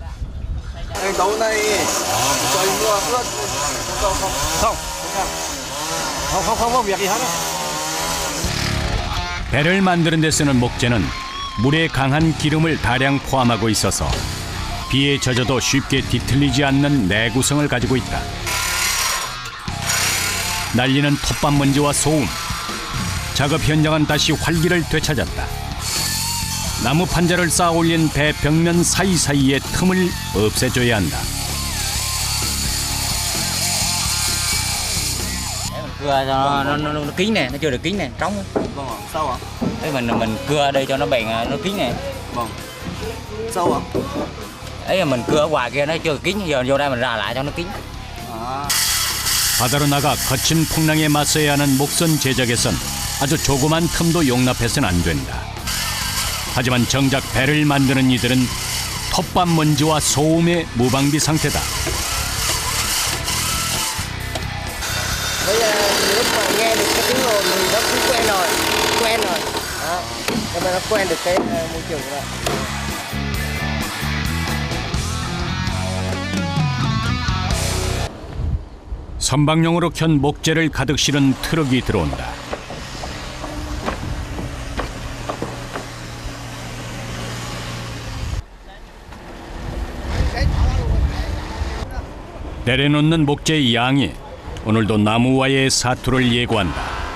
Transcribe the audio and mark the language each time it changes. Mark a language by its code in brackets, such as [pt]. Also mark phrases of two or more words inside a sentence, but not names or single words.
[ko] 배를 만드는 데 쓰는 목재는 물에 강한 기름을 다량 포함하고 있어서 비에 젖어도 쉽게 뒤틀리지 않는 내구성을 가지고 있다. 날리는 톱밥 먼지와 소음. 작업 현장은 다시 활기를 되찾았다. 나무 판자를 쌓아 올린 배 벽면 사이사이의 틈을 없애줘야 한다. [vi] Cưa cho nó kín nè, nó chưa được kín nè, trống. Vâng ạ, sao ạ? Thế mình cưa ở đây cho nó bền, nó kín nè. Vâng. Sao ạ? Ấy là mình cưa ở ngoài kia nó chưa kín, giờ vô đây mình ra lại cho nó kín. [ko] 바다로 나가 거친 풍랑에 맞서야 하는 목선 제작에선 아주 조그만 틈도 용납해서는 안 된다. 하지만 정작 배를 만드는 이들은 톱밥 먼지와 소음의 무방비 상태다. [vi] Bây giờ lúc mà nghe được cái tiếng ồn thì nó cũng quen rồi. Đó. Nên nó quen được cái môi trường rồi. [ko] 선박용으로 켠 목재를 가득 실은 트럭이 들어온다. 내려놓는 목재의 양이 오늘도 나무와의 사투를 예고한다.